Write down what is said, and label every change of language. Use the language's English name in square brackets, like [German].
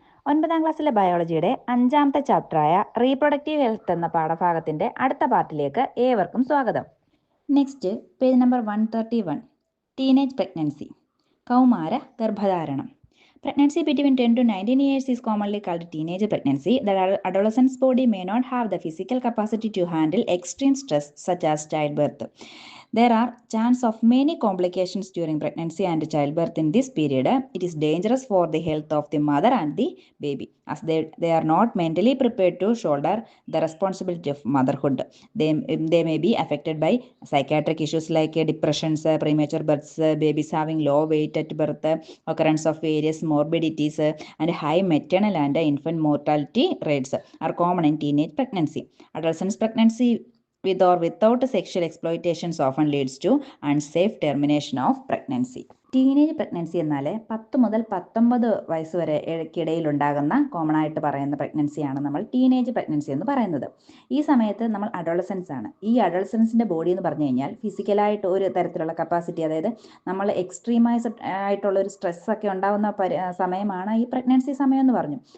[Malayalam] 9ാം ക്ലാസ്സിലെ ബയോളജിയുടെ 5ാമത്തെ ചാപ്റ്ററായ reproductive health എന്ന പാഠഭാഗത്തിൻ്റെ അടുത്ത പാർട്ടിലേക്ക് ഏവർക്കും സ്വാഗതം. Next page number 131, teenage pregnancy, കൗമാര ഗർഭധാരണം. [English] Pregnancy between 10 to 19 years is commonly called teenage pregnancy. The adolescent's body may not have the physical capacity to handle extreme stress such as childbirth. There are chance of many complications during pregnancy and childbirth in this period. It is dangerous for the health of the mother and the baby, as they are not mentally prepared to shoulder the responsibility of motherhood. They may be affected by psychiatric issues like depressions, premature births, babies having low weight at birth, occurrence of various morbidities, and high maternal and infant mortality rates are common in teenage pregnancy. Adolescent pregnancy with or without sexual exploitations often leads to unsafe termination of pregnancy. [Malayalam] Teenage pregnancy എന്നാൽ 10 മുതൽ 19 വയസ്സ് വരെ ഇടയിൽ ഉണ്ടാകുന്ന common ആയിട്ട് പറയുന്ന പ്രഗ്നൻസിയാണ് നമ്മൾ teenage pregnancy എന്ന് പറയുന്നത്. ഈ സമയത്ത് നമ്മൾ അഡോളസൻസ് ആണ്. ഈ അഡോളസൻസിൻ്റെ ബോഡി എന്ന് പറഞ്ഞു കഴിഞ്ഞാൽ ഫിസിക്കലായിട്ട് ഒരു തരത്തിലുള്ള കപ്പാസിറ്റി, അതായത് നമ്മൾ എക്സ്ട്രീമൈസ് ആയിട്ടുള്ള ഒരു സ്ട്രെസ്സൊക്കെ ഉണ്ടാകുന്ന സമയമാണ് ഈ പ്രഗ്നൻസി സമയം എന്ന് പറഞ്ഞു.